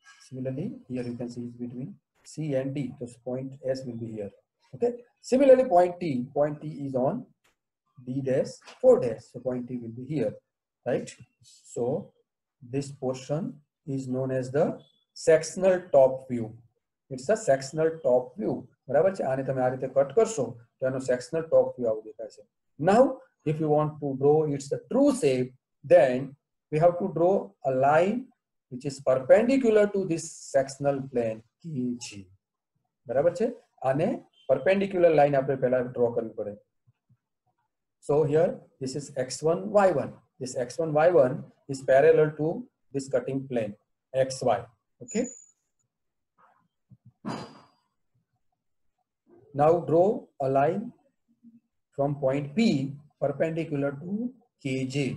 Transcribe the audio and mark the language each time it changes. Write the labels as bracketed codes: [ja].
[en] Similarly, here you can see it's between C and D. So point S will be here. Okay. Similarly, point T is on D dash 4 dash. So point T will be here, right? So this portion is known as the sectional top view. It's a sectional top view. [gu] બરાબર છે, આને તમે આ રીતે cut કરશો તો એનો sectional top view આવું દેખાશે. [en] Now, if you want to draw its the true shape, then we have to draw a line which is perpendicular to this sectional plane KG. [gu] બરાબર છે, આને perpendicular line આપણે પહેલા draw કરવી પડે. [en] So here this is x1 y1. This x1 y1 is parallel to this cutting plane xy. Okay, now draw a line from point P perpendicular to KJ.